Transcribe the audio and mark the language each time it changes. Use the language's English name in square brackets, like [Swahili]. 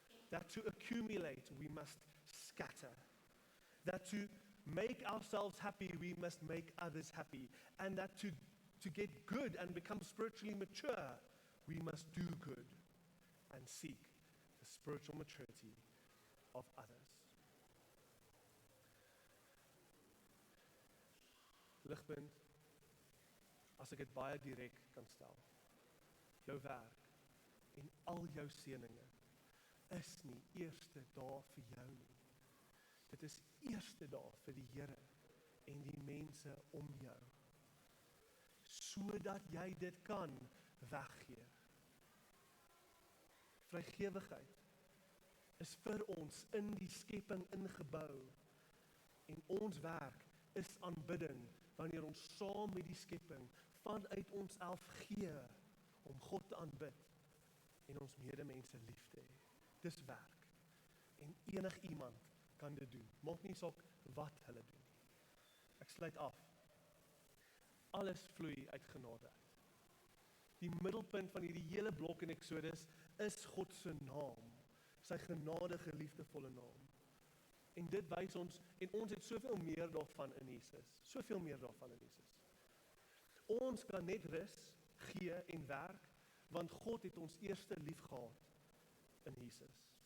[English] That to accumulate, we must scatter. That to make ourselves happy, we must make others happy. And that to get good and become spiritually mature, we must do good and seek the spiritual maturity of others. [Afrikaans] Ligpunt, as ek dit baie direk kan stel, jou werk en al jou seëninge is nie eerste dae vir jou nie. Dit is eerste dae vir die Here en die mense om jou, sodat jy dit kan weggee. Vrygewigheid is vir ons in die skepping ingebou en ons werk is aanbidding wanneer ons saam met die skepping vanuit ons self gee om God te aanbid en ons medemense lief te hê. Dis werk. En enig iemand kan dit doen. Maak nie saak wat hulle doen. Ek sluit af. Alles vloei uit genade uit. Die middelpunt van hierdie hele blok in Exodus is God se naam. Sy genadige, liefdevolle naam. En dit wys ons, en ons het soveel meer daarvan in Jesus. Soveel meer daarvan in Jesus. Ons kan net rus, gee en werk, want God het ons eerste lief gehad in Jesus.